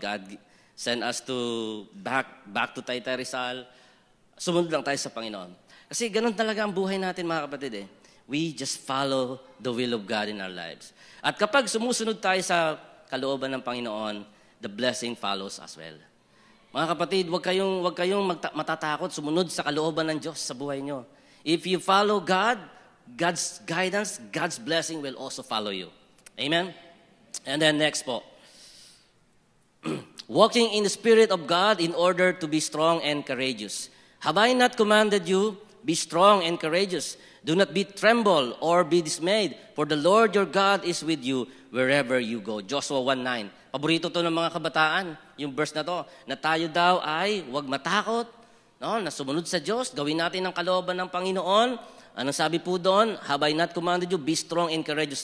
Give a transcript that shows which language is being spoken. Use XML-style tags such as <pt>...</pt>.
<en>God send us back to Taytay Rizal.</en> <tl>Sumunod lang tayo sa Panginoon. Kasi ganun talaga ang buhay natin, mga kapatid.</tl> <en>We just follow the will of God in our lives.</en> <tl>At kapag sumusunod tayo sa kalooban ng Panginoon,</tl> <en>the blessing follows as well.</en> <tl>Mga kapatid, wag kayong matatakot sumunod sa kalooban ng Diyos sa buhay nyo.</tl> <en>If you follow God, God's guidance, God's blessing will also follow you. Amen? And then next po. Walking in the Spirit of God in order to be strong and courageous. Have I not commanded you? Be strong and courageous. Do not be tremble or be dismayed, for the Lord your God is with you wherever you go. Joshua 1:9.</en> <tl>Paborito to ng mga kabataan, yung verse na to, na tayo daw ay huwag matakot, no? Na sumunod sa Diyos, gawin natin ang kalooban ng Panginoon. Anong sabi po doon?</tl> <en>Have I not commanded you? Be strong and courageous.</en>